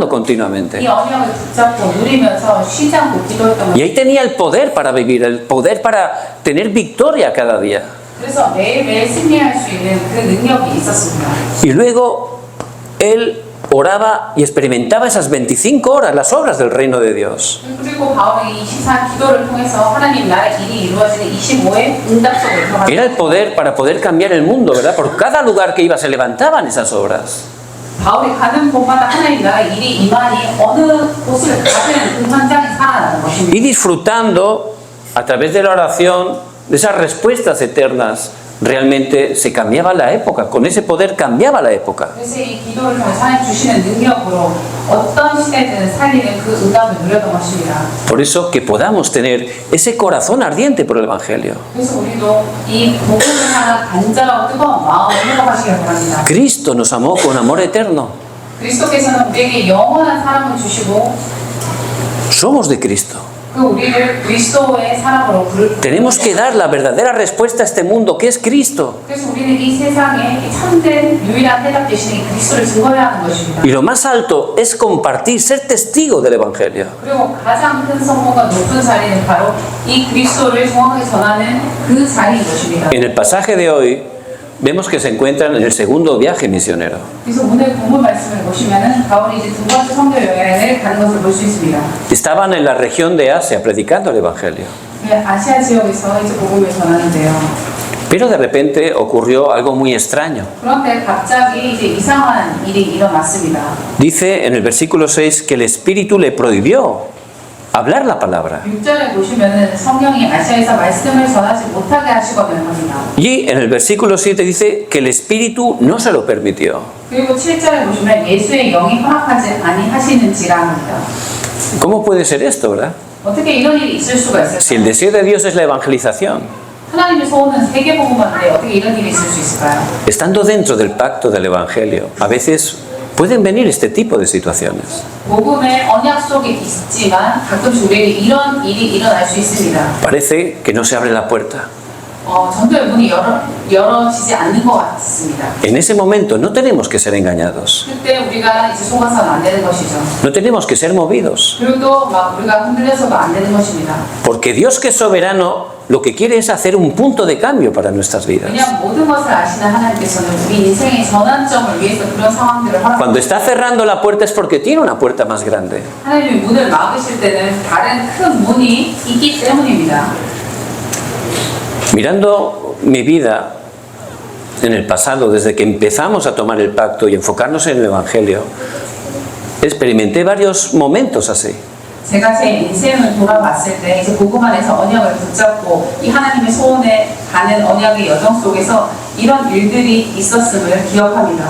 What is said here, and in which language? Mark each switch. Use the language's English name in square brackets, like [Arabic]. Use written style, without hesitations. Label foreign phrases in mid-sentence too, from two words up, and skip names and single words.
[Korean] 이 [Spanish] continuamente. [Korean] 언약을 붙잡고 누리면서 쉬지 않고 기도했던 [Spanish] Y [Korean] 것. [Spanish] ahí tenía el poder para vivir, el poder para tener victoria cada día. [Korean] 그래서 매일매일 승리할 수 있는 그 능력이 있었습니다. [Spanish] Y luego él oraba y experimentaba esas 25 horas, las obras del reino de Dios. [Korean] 그리고 바울이 24 기도를 통해서 하나님 나라의 일이 이루어지는 25의 응답 속에 [Spanish] Era [Korean] 들어갔습니다. [Spanish] el poder para poder cambiar el mundo, ¿verdad? Por cada lugar que iba se levantaban esas obras. [Korean] 바울이 가는 곳마다 하나님 나라의 일이 임하니 어느 곳을 가든 그 현장이 살아나는 것입니다. [Spanish] Y disfrutando a través de la oración de esas respuestas eternas, realmente se cambiaba la época. Con ese poder cambiaba la época. [Korean] 그래서 이 기도를 통해 하나님 주시는 능력으로 어떤 시대든 살리는 그 응답을 누렸던 것입니다. [Spanish] Por eso que podamos tener ese corazón ardiente por el Evangelio. [Korean] 그래서 우리도 이 복음을 향한 간절하고 뜨거운 마음을 회복하시길 바랍니다. [Spanish] Cristo nos amó con amor eterno. [Korean] 그리스도께서는 우리에게 영원한 사랑을 주시고 [Spanish] Somos de Cristo. [Korean] 그 우리를 그리스도의 사랑으로 부를. [Spanish] Tenemos que dar la verdadera respuesta a este mundo, que es Cristo. [Korean] 그래서 우리는 이 세상에 이 참된 유일한 대답 되시는 이 그리스도를 증거해야 하는 것입니다. [Spanish] Y lo más alto es compartir, ser testigo del Evangelio. [Korean] 그리고 가장 큰 성공과 높은 자리는 바로 이 그리스도를 정확하게 전하는 그 자리인 것입니다. [Spanish] En el pasaje de hoy vemos que se encuentran en el segundo viaje misionero. [Korean] 그래서 오늘 본문 말씀을 보시면은 바울이 이제 두 번째 선교 여행을 가는 것을 볼 수 있습니다. [Spanish] Estaban en la región de Asia predicando el Evangelio. [Korean] 아시아 지역에서 이제 복음을 전하는데요. [Spanish] Pero de repente ocurrió algo muy extraño. [Korean] 그런데 갑자기 이제 이상한 일이 일어났습니다. [Spanish] Dice en el versículo 6 que el Espíritu le prohibió hablar la palabra. [Korean] 6절에 보시면은 성령이 아시아에서 말씀을 전하지 못하게 하시거든 합니다. [Spanish] Y en el versículo 7 dice que el Espíritu no se lo permitió. [Korean] 그리고 7절에 보시면 예수의 영이 허락하지 아니하시는지라 합니다. [Spanish] ¿Cómo puede ser esto, verdad? [Korean] 어떻게 이런 일이 있을 수가 [Spanish] Si el [Korean] 있을까요? [Spanish] deseo de Dios es la evangelización, [Korean] 하나님의 소원은 세계복음화인데 어떻게 이런 일이 있을 수 있을까요? [Spanish] estando dentro del pacto del Evangelio, a veces pueden venir este tipo de situaciones. [Korean] 복음의 언약 속에 있지만 가끔씩 우리에게 이런 일이 일어날 수 있습니다. [Spanish] Parece que no se abre la puerta. [Korean] 전도의 문이 열어지지 않는 것 같습니다. [Spanish] En ese momento no tenemos que ser engañados, [Korean] 그때 우리가 이제 속아서는 안 되는 것이죠. [Spanish] no tenemos que ser movidos, [Korean] 그리고 또 막 우리가 흔들려서도 안 되는 것입니다. [Spanish] porque Dios, que es soberano, lo que quiere es hacer un punto de cambio para nuestras vidas. [Korean] 왜냐하면 모든 것을 아시는 하나님께서는 우리 인생의 전환점을 위해서 그런 상황들을 [Spanish] Cuando [Korean] 허락합니다. [Spanish] está cerrando la puerta es porque tiene una puerta más grande. [Korean] 하나님이 문을 막으실 때는 다른 큰 문이 있기 때문입니다. [Spanish] Mirando mi vida en el pasado, desde que empezamos a tomar el pacto y enfocarnos en el Evangelio, experimenté varios momentos así. [Korean] 제가 제 인생을 돌아봤을 때 이제 복음 안에서 언약을 붙잡고 이 하나님의 소원에 가는 언약의 여정 속에서 이런 일들이 있었음을 기억합니다.